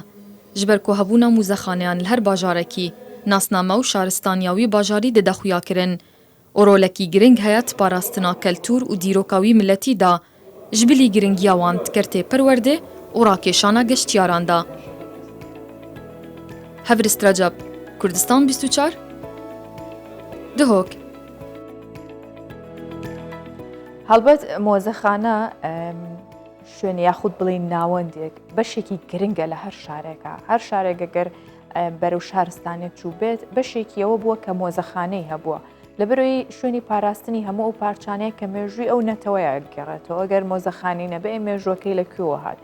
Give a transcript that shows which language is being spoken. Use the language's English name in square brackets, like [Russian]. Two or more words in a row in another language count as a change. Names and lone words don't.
[Kurdish] Ji ber ku hebûna mûzexaneyan li her bajarekî nasname û şaristaniya wî bajarî dide xuya kirin û rolekî giring heye parastina keltûr û dîroka wî milletî da ji bilî giringiya wan tikirtê perwerdê û rakêşana geştyaran da. Hevrîst Recep, Kurdistan 24 Dihok. [Central Kurdish] هەڵبەت مۆزەخانە شوێن یاخود بڵین ناوەندێک بەشێکی گرنگە لە هەر شارێکە. هەر شارێکەگەر بەرەو شارستانێک چوو بێت بەشێکیەوە بووە کە مۆزەخانەی هەبووە. لەبەرەوەی شوێنی پاراستنی هەموو ئەو پارچانەیە کە مێژووی ئەو نەتەوەیە گەڕێتەوە ئەگەر مۆزەخانی نەبێ مێژوەکەی لەکوێوە هات.